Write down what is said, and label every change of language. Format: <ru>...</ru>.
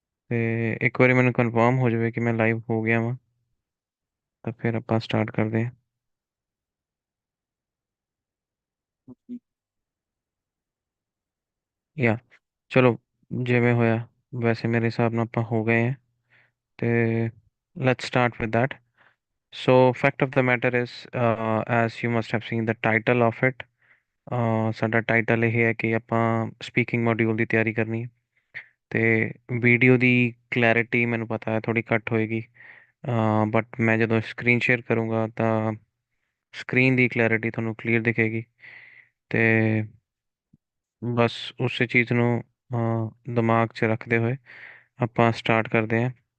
<pa>ਤੇ ਇੱਕ ਵਾਰੀ ਮੈਨੂੰ ਕਨਫਰਮ ਹੋ ਜਾਵੇ ਕਿ ਮੈਂ ਲਾਈਵ ਹੋ ਗਿਆ ਵਾਂ ਤਾਂ ਫਿਰ ਆਪਾਂ ਸਟਾਰਟ ਕਰਦੇ ਹਾਂ। ਯਾ ਚਲੋ, ਜਿਵੇਂ ਹੋਇਆ ਵੈਸੇ ਮੇਰੇ ਹਿਸਾਬ ਨਾਲ ਆਪਾਂ ਹੋ ਗਏ ਹਾਂ।</pa> <en>ਤੇ let's start with that. So fact of the matter is, as you must have seen the title of it,</en> <pa>ਸਾਡਾ ਟਾਈਟਲ ਇਹ ਹੈ ਕਿ ਆਪਾਂ ਸਪੀਕਿੰਗ ਮੋਡਿਊਲ ਦੀ ਤਿਆਰੀ ਕਰਨੀ ਹੈ। ਤੇ ਵੀਡੀਓ ਦੀ ਕਲੈਰਿਟੀ ਮੈਨੂੰ ਪਤਾ ਹੈ ਥੋੜੀ ਘੱਟ ਹੋਏਗੀ, ਬਟ ਮੈਂ ਜਦੋਂ ਸਕਰੀਨ ਸ਼ੇਅਰ ਕਰੂੰਗਾ ਤਾਂ ਸਕਰੀਨ ਦੀ ਕਲੈਰਿਟੀ ਤੁਹਾਨੂੰ ਕਲੀਅਰ ਦਿਖੇਗੀ। ਤੇ ਬਸ ਉਸੇ ਚੀਜ਼ ਨੂੰ ਦਿਮਾਗ 'ਚ ਰੱਖਦੇ ਹੋਏ ਆਪਾਂ ਸਟਾਰਟ ਕਰਦੇ ਹਾਂ।</pa>